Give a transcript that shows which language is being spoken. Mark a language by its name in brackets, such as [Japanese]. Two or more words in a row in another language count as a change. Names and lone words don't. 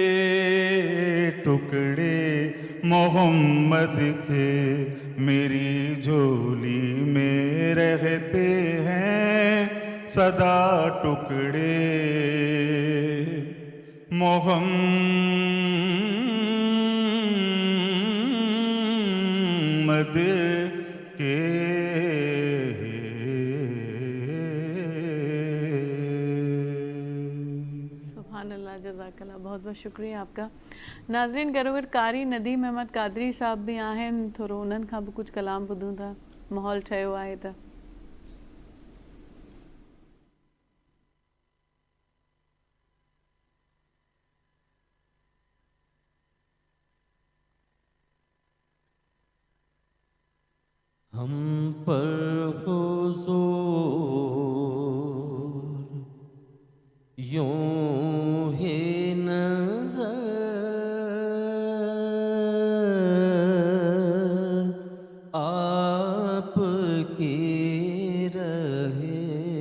[Urdu] ٹکڑے محمد کے میری جولی میں رہتے ہیں سدا ٹکڑے محمد کے [Arabic] جزاک اللہ [Urdu] بہت بہت شکریہ آپ کا ناظرین گروگر قاری ندیم احمد قادری صاحब بھی [Sindhi] आहिनि थोरो उन्हनि खां बि कुझु कलाम ॿुधूं था माहौल ठहियो आहे त [Urdu] ہم پر حضور یوں ہی نظر آپ کی رہے